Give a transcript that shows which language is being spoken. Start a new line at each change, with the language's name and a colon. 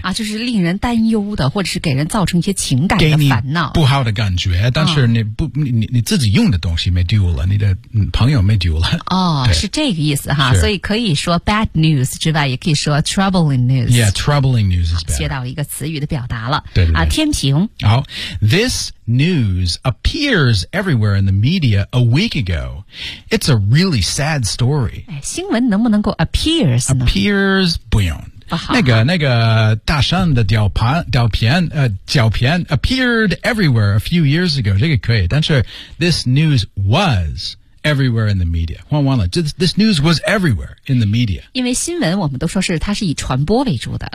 Chinese: 啊，就是令人担忧的，或者是给人造成一些情感的烦恼。不好的感觉，但是你不，你自己用的东西没丢了，你的朋友没丢了。是这个意思哈，所以可以说 bad news 之外，也可以说
English: troubling news. Yeah, troubling news is bad.
Chinese: 学到一个词语的表达了。对。天平。好。
English: This news appears everywhere in the media a week ago. It's a really sad story.
Chinese: 新闻能不能够 appears 呢？
English: Appears
Chinese: 不用。那个大山的照片
English: appeared everywhere a few years ago.
Chinese: 这个可以，但是
English: this news was everywhere in the media.
Chinese: 换完了
English: this news was everywhere in the media.
Chinese: 因为新闻我们都说是它是以传播为主的，